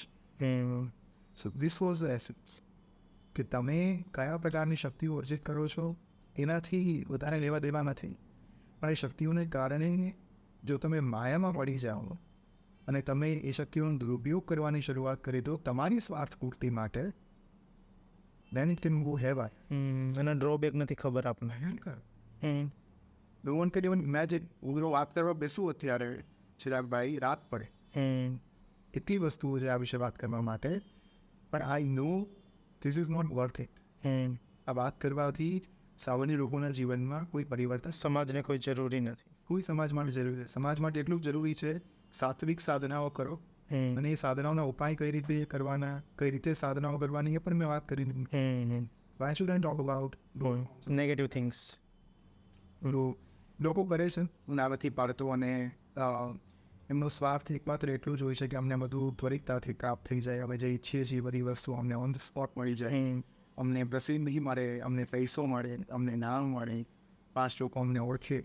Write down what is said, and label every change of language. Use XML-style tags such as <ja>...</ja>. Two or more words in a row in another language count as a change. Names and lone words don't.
<en>so this was the essence</en> <gu>કે તમે કયા પ્રકારની શક્તિઓ અર્જિત કરો છો એનાથી વધારે લેવા દેવા નથી. પણ એ શક્તિઓને કારણે જો તમે માયામાં પડી જાઓ અને તમે એ શક્તિઓનો દુરુપયોગ કરવાની શરૂઆત કરી દો તમારી સ્વાર્થ પૂર્તિ માટે,</gu> <en>then it can go haywire.</en> <gu>એના ડ્રોબેક નથી ખબર આપણને.</gu> <en>No one can even imagine.</en> <gu>હું વાત કરવા બેસું અત્યારે ચિરાગભાઈ, રાત પડે. કેટલી વસ્તુઓ છે આ વિશે વાત કરવા માટે, પણ</gu> <en>I know this is not worth it.</en> <gu>આ વાત કરવાથી સામાન્ય લોકોના જીવનમાં કોઈ પરિવર્તન, સમાજને કોઈ જરૂરી નથી. કોઈ સમાજ માટે જરૂરી છે. સમાજ માટે એટલું જ જરૂરી છે સાત્વિક સાધનાઓ કરો. અને એ સાધનાઓના ઉપાય કઈ રીતે કરવાના, કઈ રીતે સાધનાઓ કરવાની એ પણ મેં વાત કરી દીધી.</gu> <en>Why should I talk about negative things?</en> <gu>લોકો કરે છે, હું આ નથી પાડતો. અને એમનો સ્વાર્થ એકમાત્ર એટલું જ હોય છે કે અમને બધું ત્વરિતતાથી પ્રાપ્ત થઈ જાય. હવે જે ઈચ્છીએ છીએ બધી વસ્તુ અમને</gu> <en>on the spot</en> <gu>મળી જાય. અમને પ્રસિદ્ધિ મળે, અમને પૈસો મળે, અમને નામ મળે, 5 લોકો અમને ઓળખે.</gu>